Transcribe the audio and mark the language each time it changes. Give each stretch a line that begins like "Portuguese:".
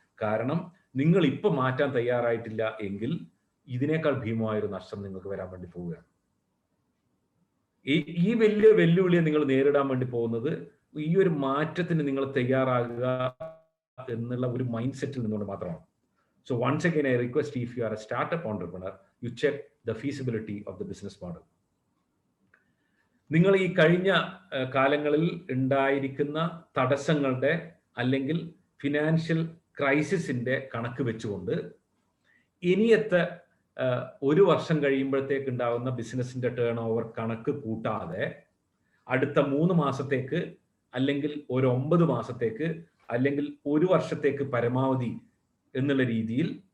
Malayalam: കാരണം നിങ്ങൾ ഇപ്പോൾ മാറ്റാൻ തയ്യാറായിട്ടില്ല എങ്കിൽ ഇതിനേക്കാൾ ഭീമമായൊരു നഷ്ടം നിങ്ങൾക്ക് വരാൻ വേണ്ടി പോവുകയാണ്. ഈ വലിയ വെല്ലുവിളിയെ നിങ്ങൾ നേരിടാൻ വേണ്ടി പോകുന്നത് ഈ ഒരു മാറ്റത്തിന് നിങ്ങൾ തയ്യാറാകുക എന്നുള്ള ഒരു മൈൻഡ് സെറ്റിൽ നിന്നുകൊണ്ട് മാത്രമാണ്.
English: So once again, I request, if you are a startup entrepreneur, you check the feasibility of the business model.
Malayalam: നിങ്ങൾ ഈ കഴിഞ്ഞ കാലങ്ങളിൽ ഉണ്ടായിരിക്കുന്ന തടസ്സങ്ങളുടെ അല്ലെങ്കിൽ ഫിനാൻഷ്യൽ ക്രൈസിസിന്റെ കണക്ക് വെച്ചുകൊണ്ട് ഇനിയത്തെ 1 വർഷം കഴിയുമ്പോഴത്തേക്ക് ഉണ്ടാവുന്ന ബിസിനസിന്റെ ടേൺ ഓവർ കണക്ക് കൂട്ടാതെ അടുത്ത 3 മാസത്തേക്ക് അല്ലെങ്കിൽ ഒരു 9 മാസത്തേക്ക് അല്ലെങ്കിൽ 1 വർഷത്തേക്ക് പരമാവധി എന്നുള്ള രീതിയിൽ